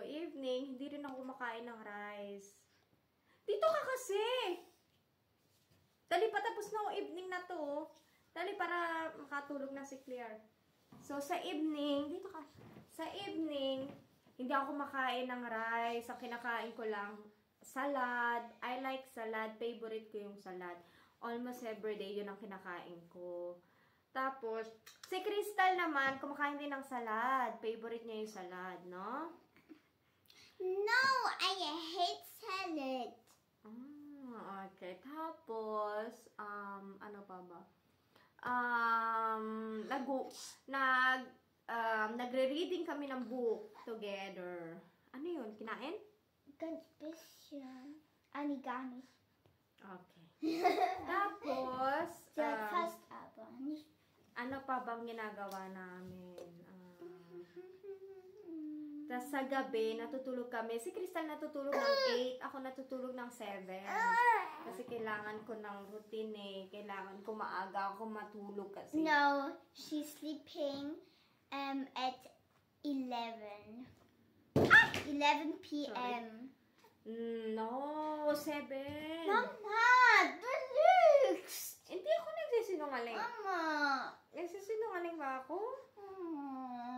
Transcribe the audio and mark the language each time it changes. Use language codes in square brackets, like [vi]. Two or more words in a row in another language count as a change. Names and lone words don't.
[tl] Evening, hindi rin ako kumakain ng rice. Dito ka kasi! Dali, patapos na ako evening na to. Dali, para makatulog na si Claire. So, sa evening, dito ka. Sa evening, hindi ako kumakain ng rice. Ang kinakain ko lang, salad. [en] I like salad. [tl] Favorite ko yung salad. [en] Almost every day, [tl] yun ang kinakain ko. Tapos, si Crystal naman, kumakain din ng salad. Favorite niya yung salad, no? [en] No, I hate salad. [tl] Okay. Tapos, ano pa ba? Nagre-reading kami ng [en] book together. [tl] Ano yun? Kinain? [de] Ganz bisschen. Aniganis. [tl] Okay. Tapos, [de] Ja, fast aber nicht. [tl] ano pa bang ginagawa namin? Tapos sa gabi, natutulog kami. Si Crystal natutulog ng 8, ako natutulog ng 7. Kasi kailangan ko ng routine eh. Kailangan ko maaga ako matulog kasi. [en] No, she's sleeping at 11. 11 p.m. No, 7. Mama, Deluxe! [tl] Hindi ako nagsisinungaling. Mama. Nagsisinungaling ba ako? Mama.